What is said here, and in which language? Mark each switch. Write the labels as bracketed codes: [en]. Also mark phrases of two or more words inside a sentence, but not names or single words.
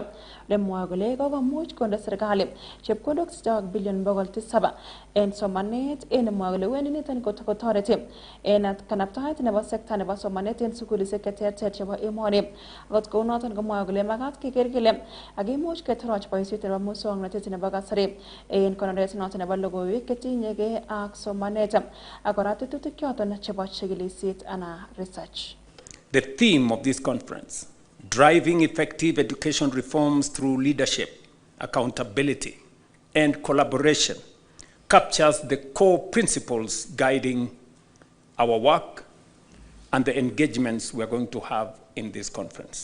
[kln] Lemwoe kole kokomuch konde serikali chepkondok bilion 700 en somanet en mwoe kole wendi niton kotoreti en kanaptaet nebo sekta nebo somanet en sukulisiek cheterter chebo emoni. Akot kou noton komwa kole makat keker kele akimuch ketoroch boisiet nebo muswoknotet nebo kasari en konoret noton nebo logoiwek ketinyegei ak somanet ak kora tetutik choton chebo chikilisiet ana research. [en] The theme of this conference, driving effective education reforms through leadership, accountability, and collaboration, captures the core principles guiding our work and the engagements we are going to have in this conference.